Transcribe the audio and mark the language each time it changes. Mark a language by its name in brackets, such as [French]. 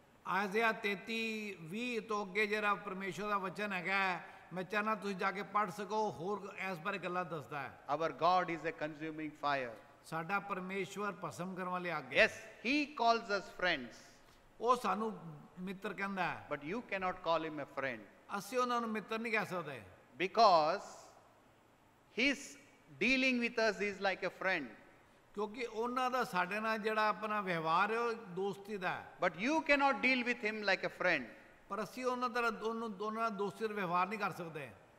[Punjabi] ਆਇਜ਼ਾ 33:20 ਤੋਂ ਅੱਗੇ ਜਿਹੜਾ ਪਰਮੇਸ਼ਵਰ ਦਾ ਵਚਨ ਹੈਗਾ ਮੈਂ ਚਾਹਨਾ ਤੁਸੀਂ ਜਾ ਕੇ ਪੜ੍ਹ ਸਕੋ, ਹੋਰ ਇਸ ਬਾਰੇ ਗੱਲਾਂ ਦੱਸਦਾ ਹੈ। [English] Our God is a consuming fire. [Punjabi] ਸਾਡਾ ਪਰਮੇਸ਼ਵਰ ਭਸਮ ਕਰਨ ਵਾਲੀ ਅੱਗ ਹੈ। [English] Yes, he calls us friends. [Punjabi] ਉਹ ਸਾਨੂੰ ਮਿੱਤਰ ਕਹਿੰਦਾ ਹੈ। [English] But you cannot call him a friend. [Punjabi] ਅਸੀਂ ਉਹਨਾਂ ਨੂੰ ਮਿੱਤਰ ਨਹੀਂ ਕਹਿ ਸਕਦੇ। [English] Because his dealing with us is like a friend. [Punjabi] ਕਿਉਂਕਿ ਉਹਨਾਂ ਦਾ ਸਾਡੇ ਨਾਲ ਜਿਹੜਾ ਆਪਣਾ ਵਿਵਹਾਰ ਹੈ ਉਹ ਦੋਸਤੀ ਦਾ ਹੈ। [English] But you cannot deal with him like a friend. [Punjabi] ਪਰ ਅਸੀਂ ਉਹਨਾਂ ਤਰ੍ਹਾਂ ਦੋਨਾਂ ਨਾਲ ਦੋਸਤੀ ਦਾ ਵਿਵਹਾਰ ਨਹੀਂ ਕਰ ਸਕਦੇ।